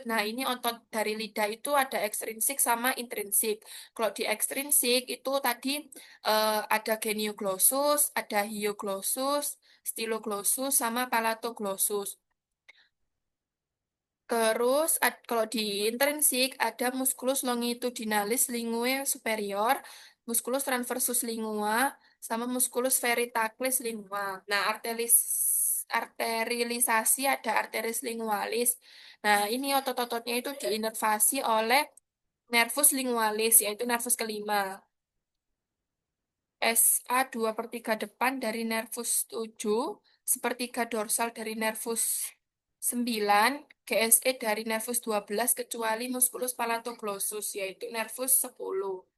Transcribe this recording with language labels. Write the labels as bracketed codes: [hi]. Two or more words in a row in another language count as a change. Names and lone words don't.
[id] Nah, ini otot dari lidah itu ada ekstrinsik sama intrinsik. Kalau di ekstrinsik itu tadi ada genioglossus, ada hyoglossus, styloglossus, sama palatoglossus. Terus kalau di intrinsik ada musculus longitudinalis linguae superior, musculus transversus lingua, sama musculus veritalis lingua. Nah, arterilisasi ada arteris lingualis. Nah, ini otot-ototnya itu diinervasi oleh nervus lingualis, yaitu nervus kelima. SA 2/3 depan dari nervus 7, sepertiga dorsal dari nervus 9, GSE dari nervus 12 kecuali musculus palatoglossus yaitu nervus 10.